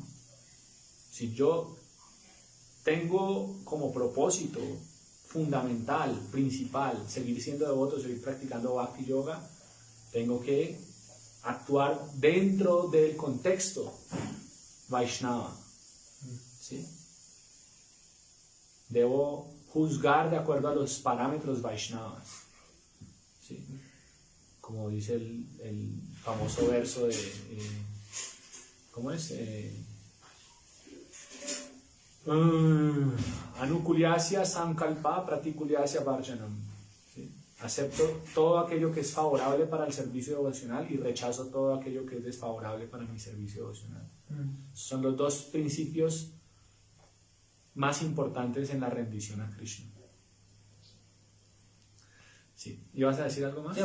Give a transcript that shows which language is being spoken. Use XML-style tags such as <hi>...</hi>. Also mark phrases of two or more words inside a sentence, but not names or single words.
<es>Si yo tengo como propósito fundamental, principal, seguir siendo devoto, seguir practicando Bhakti Yoga, tengo que actuar dentro del contexto Vaishnava. ¿Sí? Debo juzgar de acuerdo a los parámetros Vaishnavas. ¿Sí? Como dice el famoso verso de... ¿cómo es?</es> <sa>आनुकूल्यस्य सङ्कल्प प्रातिकूल्यस्य वर्जनम्.</sa> <es>¿Sí? Acepto todo aquello que es favorable para el servicio devocional y rechazo todo aquello que es desfavorable para mi servicio devocional. Son los dos principios más importantes en la rendición a Krishna. Sí. ¿Ibas a decir algo más?</es>